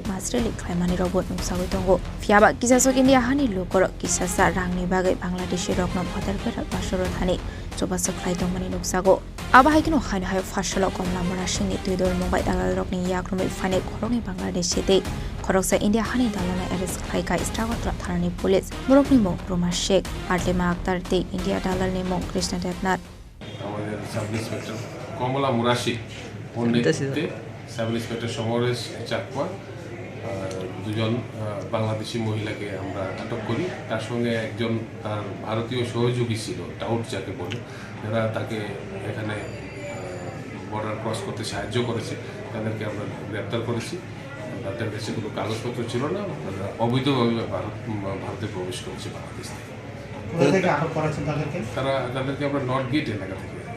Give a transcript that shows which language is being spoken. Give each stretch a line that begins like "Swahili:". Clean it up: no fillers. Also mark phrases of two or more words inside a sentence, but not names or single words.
Kok Borok: Masreli Klaimani Robot Nuksawitongo Fiaba Kisasok India Hani Lukorok Kisasa Rangni Bagai Bangladeshi Rokno Paterpera Bashorothani Sobasok Klaitomani Nuksago Abahikino Hani Hayo Fashalo Komla Marashini Tudor Mumbai Dalal Rokni Yakrumi Fane Korongi Bangladeshi Te Koroksa India Hani Dalana Arrest Klaika Istragotra Tharani Police Borokni Mo Ruma Sheikh Atlema Akhtar Te India Dalal Nemo Krishna Devnath
Bangla: আমাদের সাব ইন্সপেক্টর কমলা মুরাশি ওর নেতৃত্বে সাব ইন্সপেক্টর সমরেশ চাকমা দুজন বাংলাদেশি মহিলাকে আমরা আটক করি তার সঙ্গে একজন তার ভারতীয় সহযোগী ছিল টাউট যাকে বলে যারা তাকে এখানে বর্ডার ক্রস করতে সাহায্য করেছে তাদেরকে আমরা গ্রেপ্তার করেছি তাদের কাছে কোনো কাগজপত্র ছিল না অবৈধভাবে ভারতে প্রবেশ করেছে বাংলাদেশ থেকে তাদেরকে আমরা নর্থ গেট এলাকা থেকে